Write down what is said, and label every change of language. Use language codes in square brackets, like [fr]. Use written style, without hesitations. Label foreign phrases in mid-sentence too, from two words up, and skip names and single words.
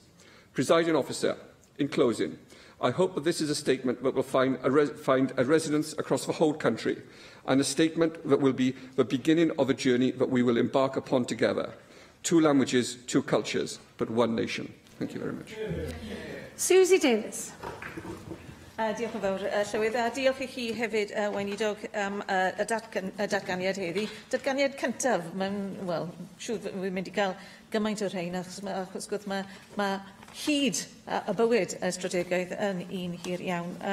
[en] Presiding Officer, in closing, I hope that this is a statement that will find a resonance across the whole country, and a statement that will be the beginning of a journey that we will embark upon together. 2 languages, 2 cultures, but 1 nation. Thank you very much. Susie Davies. [cy] Diolch yn fawr, Llywydd, a diolch i chi hefyd, Weinidog, am y datganiad heddi. Datganiad cyntaf, wel, siŵr fi'n mynd i gael gymaint o'r rhain, achos gwrth mae hyd y bywyd y strategaeth yn un hir iawn.